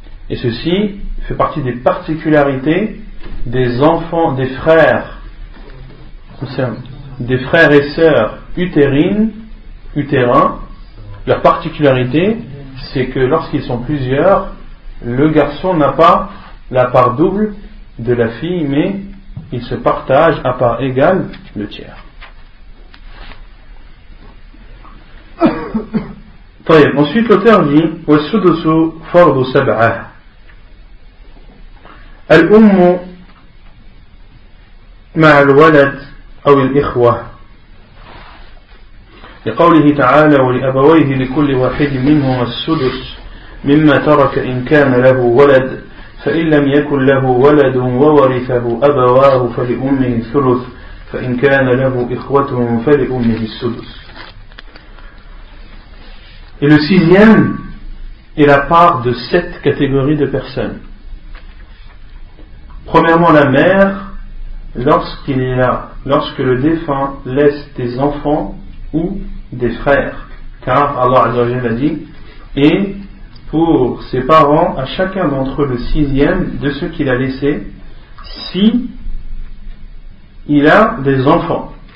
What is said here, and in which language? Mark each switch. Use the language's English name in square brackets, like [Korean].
[French] Et ceci fait partie des particularités des enfants, des frères et sœurs utérines utérin, leur particularité, c'est que lorsqu'ils sont plusieurs, le garçon n'a pas la part double de la fille, mais ils se partagent à part égale le tiers. Ensuite, l'auteur dit [Arabic] « وَالسُّدُسُ فَرْضُ سَبْعَةَ الْأُمُّ مَعَ الْوَلَدْ أَوْ الْإِخْوَةِ لقوله تعالى ولأبويه لكل واحد منهما السدس مما ترك إن كان له ولد فإن لم يكن له ولد وورثه أبواه فلأمه الثلث فإن كان له إخوة فلأمه السدس. [French] Et le sixième est la part de sept catégories de personnes. Premièrement, la mère lorsque le défunt laisse des enfants ou des frères, car Allah Azza wa Jalla a dit, et pour ses parents, à chacun d'entre eux le sixième de ce qu'il a laissé, si il a des enfants.